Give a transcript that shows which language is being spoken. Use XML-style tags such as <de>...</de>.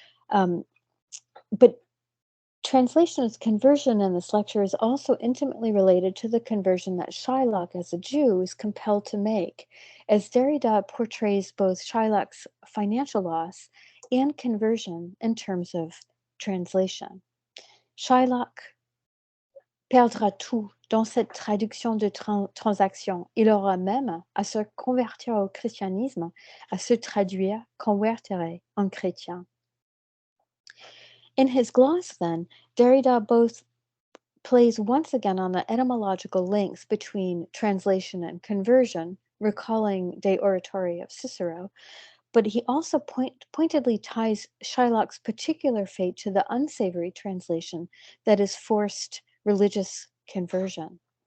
<en>But translation as conversion in this lecture is also intimately related to the conversion that Shylock, as a Jew, is compelled to make, as Derrida portrays both Shylock's financial loss and conversion in terms of translation.</en> <fr>Shylock perdra tout dans cette traduction de transaction. Il aura même à se convertir au christianisme, à se traduire convertere en chrétien.</fr> <en>In his gloss, then, Derrida both plays once again on the etymological links between translation and conversion, recalling De Oratory of Cicero, but he also pointedly ties Shylock's particular fate to the unsavory translation that is forced religious conversion.</en>